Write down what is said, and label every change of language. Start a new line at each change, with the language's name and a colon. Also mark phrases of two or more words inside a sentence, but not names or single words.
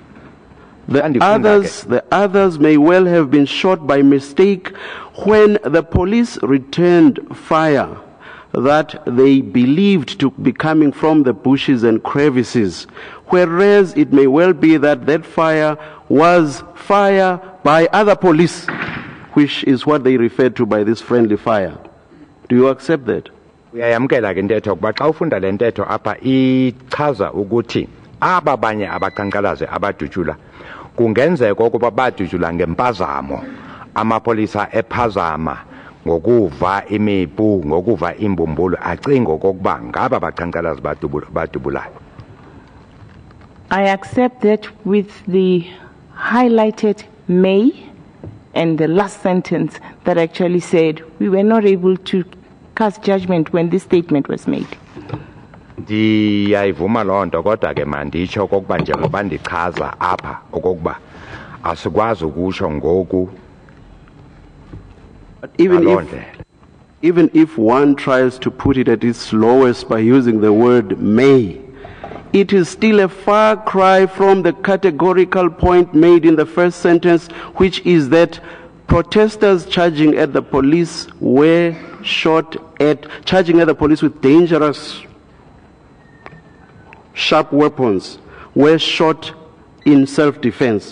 English: The others may well have been shot by mistake when the police returned fire that they believed to be coming from the bushes and crevices, whereas it may well be that that fire was fire by other police, which is what they refer to by this friendly fire. Do you accept that?
Xhosa: Uyayamkela ke intetho kuba xa ufunda le ntetho apha ichaza ukuthi aba banye abaqhankqalazi abadutshula kungenzeka ukuba badutshula ngempazamo amapolisa ephazama ngokuva imipu ngokuva imbumbulu acinga okokuba ngaba baqhankqalazi badubulayo.
English: I accept that with the highlighted may and the last sentence that actually said we were not able to cast judgment when this statement was made.
Xhosa: Ndiyayivuma loo nto kodwa ke manditsho okokuba njengoba ndichaza apha okokuba asikwazi ukusho ngoku.
English: Even if one tries to put it at its lowest by using the word may, it is still a far cry from the categorical point made in the first sentence, which is that protesters charging at the police were charging at the police with dangerous, sharp weapons, were shot in self-defense.